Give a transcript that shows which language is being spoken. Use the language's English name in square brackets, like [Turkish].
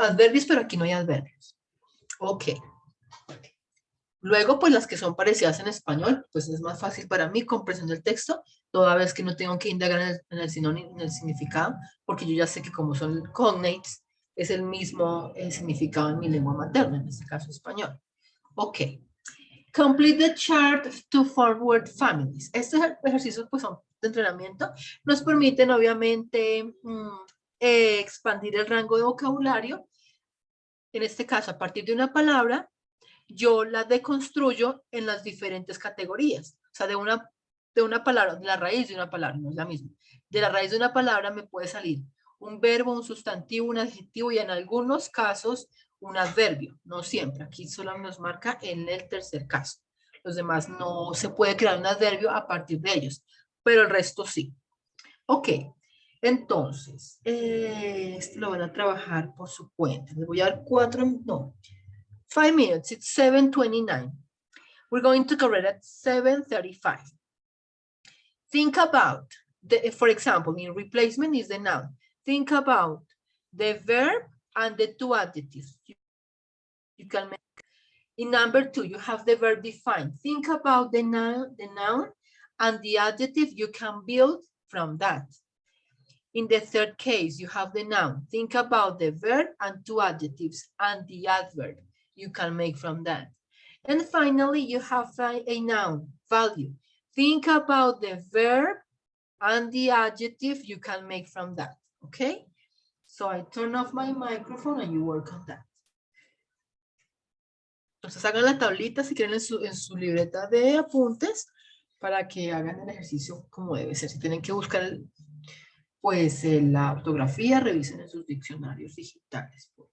[Spanish] Adverbios, pero aquí no hay adverbios. Ok. Luego, pues las que son parecidas en español, pues es más fácil para mí comprensión del texto, toda vez que no tengo que indagar en el sinónimo, en el significado, porque yo ya sé que como son cognates, es el mismo significado en mi lengua materna, en este caso español. Ok. Complete the chart to form word families. Estos ejercicios pues son de entrenamiento. Nos permiten obviamente expandir el rango de vocabulario. En este caso, a partir de una palabra, yo la deconstruyo en las diferentes categorías. O sea, de una palabra, de la raíz de una palabra, no es la misma. De la raíz de una palabra me puede salir un verbo, un sustantivo, un adjetivo y en algunos casos un adverbio. No siempre, aquí solo nos marca en el tercer caso. Los demás no se puede crear un adverbio a partir de ellos, pero el resto sí. Ok, entonces, esto lo van a trabajar por su cuenta. Les voy a dar [English] 5 minutes, it's 7:29. We're going to correct at 7:35. Think about, for example, in replacement is the noun. Think about the verb and the two adjectives. You can make. In number 2, you have the verb defined. Think about the noun and the adjective you can build from that. In the third case, you have the noun. Think about the verb and two adjectives and the adverb you can make from that. And finally, you have a noun, value. Think about the verb and the adjective you can make from that, okay? So I turn off my microphone and you work on that. [Spanish] Entonces hagan la tablita si quieren en su libreta de apuntes para que hagan el ejercicio como debe ser. Si tienen que buscar pues la ortografía, revisen en sus diccionarios digitales.